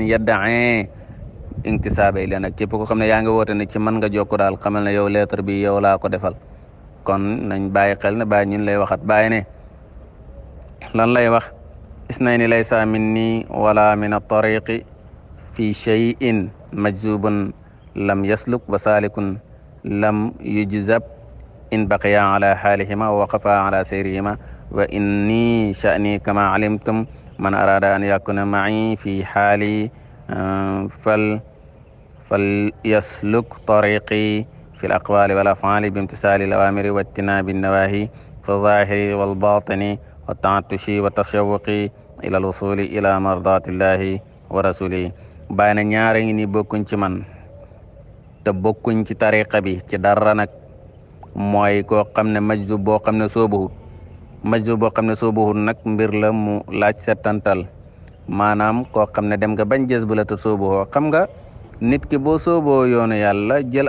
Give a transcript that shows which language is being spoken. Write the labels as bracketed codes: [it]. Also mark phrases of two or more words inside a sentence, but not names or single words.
[ar] يدعي انتسابا إلى [wo] nag képp koo xam ne yaa ngi woote ne ci mën nga jokko daal xamal ne yow lettre bi yow laa ko defal kon nañ bàyyi xel ne Baay ñun lay waxat Baay ne lan lay wax [ar] اثنين ليسا مني ولا من الطريق في شيء مجذوب لم يسلك وسالك لم يجذب إن بقيا على حالهما ووقفا على سيرهما وإن شأني كما علمتم من أراد أن يكون معي في حالي فليسلك طريقي في الأقوال والأفعال بامتثال الأوامر واجتناب النواهي في الظاهر والباطن والتعطش والتشوق إلى الوصول إلى مرضات الله ورسوله [wo] بين ñaari ni bokkuñ ci man te bokkuñ ci tariqa bi ci dara nag mooy koo xam ne majzub boo xam ne soobuhut nag mbir la mu laaj settantal maanaam koo xam ne dem nga bañ jës bu la te soobuhoo xam nga nit ki boo sooboo yoonu yàlla